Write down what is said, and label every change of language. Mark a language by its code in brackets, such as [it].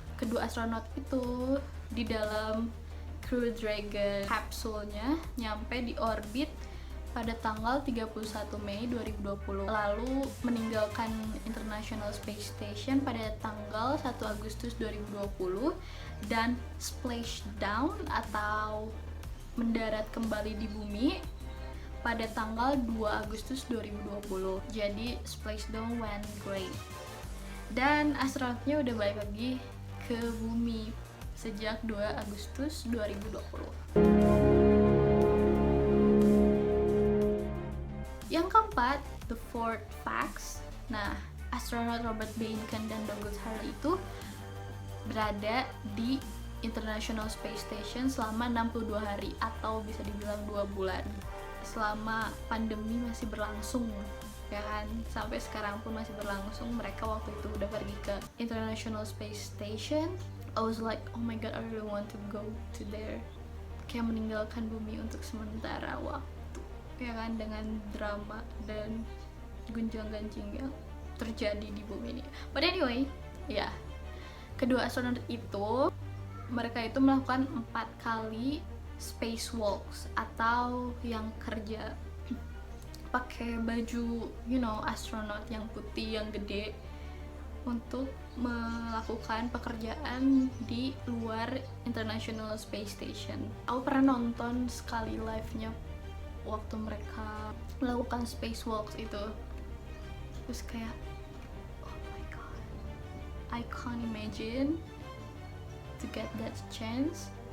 [id] Kedua astronot itu di dalam Crew Dragon kapsulnya nyampe di orbit pada tanggal 31 Mei 2020, lalu meninggalkan International Space Station pada tanggal 1 Agustus 2020 dan splashdown atau mendarat kembali di bumi pada tanggal 2 Agustus 2020. [en] Jadi splashdown went great. [id] Dan astronotnya udah balik lagi ke bumi sejak 2 Agustus 2020. Yang keempat, [en] the fourth facts. [id] Nah, astronot Robert Behnken dan Douglas Hurley itu berada di International Space Station selama 62 hari atau bisa dibilang 2 bulan. Selama pandemi masih berlangsung, ya kan, sampai sekarang pun masih berlangsung. Mereka waktu itu udah pergi ke International Space Station. [en] I was like, oh my god, I really want to go to there. [id] Kayak meninggalkan bumi untuk sementara waktu, ya kan, dengan drama dan gunjang-ganjing yang terjadi di bumi ini. [en] But anyway, [id] ya, kedua astronot itu, mereka itu melakukan 4 kali spacewalks atau yang kerja pakai baju, astronot yang putih yang gede untuk melakukan pekerjaan di luar International Space Station. Aku pernah nonton sekali live-nya waktu mereka melakukan spacewalks itu. Terus kayak, [en] oh my god, I can't imagine to get that chance.